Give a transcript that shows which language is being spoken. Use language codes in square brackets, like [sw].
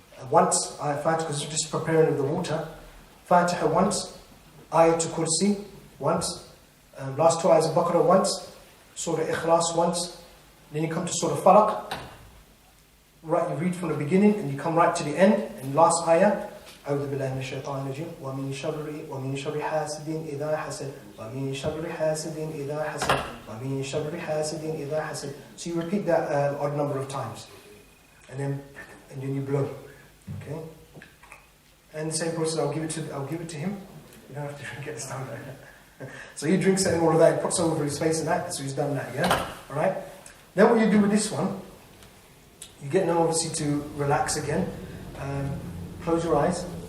[en] Once Fatiha, because you're just preparing of the water. Fatiha once, Ayatul Kursi once, last two ayahs of Baqarah once, Surah Ikhlas once. Then you come to Surah Falaq. Right, you read from the beginning and you come right to the end. And last ayah. [ar] أعوذ بالله من الشيطان الرجيم ومن شر حاسد إذا حسد ومن شر حاسد إذا حسد ومن شر حاسد إذا حسد. [en] So you repeat that odd number of times, and then you blow. Okay. And the same process. I'll give it to him. You don't have to get this down there. So he drinks it and all of that. He puts over his face and that. So he's done that. Yeah. All right. Then what you do with this one, you get now obviously to relax again. Close your eyes.